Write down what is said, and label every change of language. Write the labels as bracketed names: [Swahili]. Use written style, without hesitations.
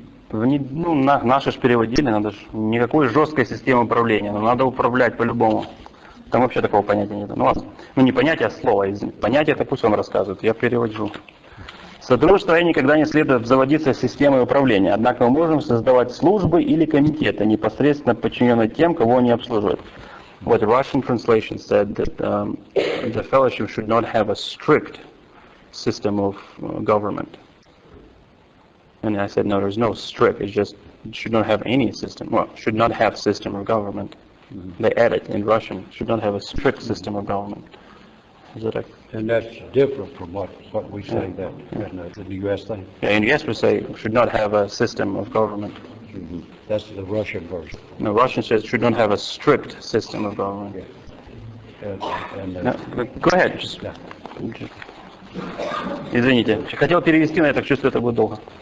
[Russian] Наши ж переводили, надо ж никакой жесткой системы управления, но надо управлять по-любому. Там вообще такого понятия нет. Ну ладно. Не понятие, а слово. Понятие это пусть он рассказывает, я перевожу. Содружество никогда не следует обзаводиться системой управления, однако мы можем создавать службы или комитеты, непосредственно подчиненные тем, кого они обслуживают. [English] What Russian translation said that the fellowship should not have a strict system of government. And I said, no, there's no strict. It's just it should not have any system. Well, should not have system of government. They added in Russian, should not have a strict system of government. Is that and that's different from what we say that in the U.S. thing. Yeah, in the U.S. we say should not have a system of government. Mm-hmm. That's the Russian version. No, Russian says should not have a strict system of government. Yeah. No, go ahead. [Russian] Извините, хотел перевести, но я так чувствую, это будет долго.